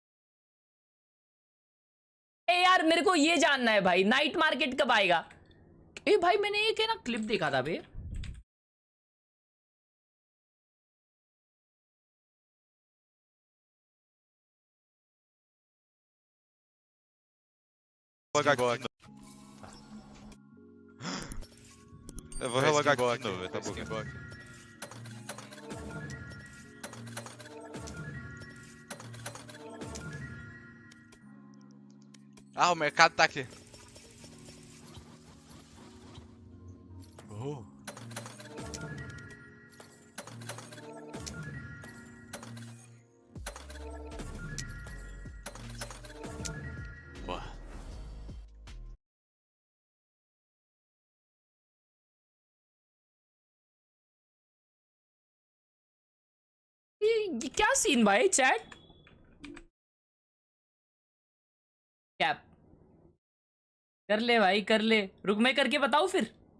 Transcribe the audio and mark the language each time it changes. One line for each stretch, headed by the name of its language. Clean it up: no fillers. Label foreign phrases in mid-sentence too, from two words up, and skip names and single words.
Hindi: ए यार, मेरे को ये जानना है भाई,
English: night market
Hindi: कब आएगा? ए भाई मैंने एक है ना क्लिप देखा था बे,
Portuguese: Eu vou relogar aqui de novo, tá bom. Ah, o mercado tá aqui. Oh. Boa.
Hindi: ये क्या सीन भाई चैट? कैप कर ले भाई कर ले, रुक मैं करके बताऊं फिर।